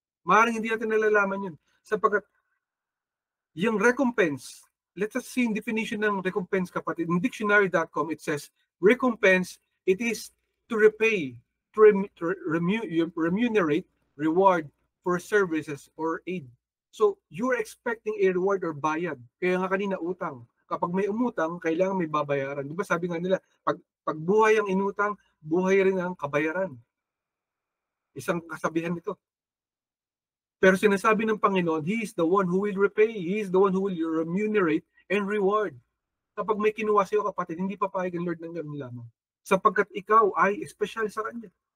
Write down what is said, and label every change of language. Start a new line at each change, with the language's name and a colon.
Filipino: Maaaring hindi natin nalalaman yun. Sapagkat yung
English: recompense, let us see in definition ng recompense, kapatid. In dictionary.com, it says, recompense, it is to repay, to remunerate, reward for services or aid. So, you're expecting a reward or bayad.
Filipino: Kaya nga kanina, utang. Kapag may umutang, kailangan may babayaran. Di ba sabi nga nila, pag buhay ang inutang, buhay rin ang kabayaran. Isang kasabihan nito. Pero sinasabi ng Panginoon,
English: He is the one who will repay. He is the one who will remunerate and reward.
Filipino: Kapag may kinuha sa'yo, kapatid, hindi papayag ang Lord ng ganun lamang. Sapagkat ikaw ay espesyal sa Kanya.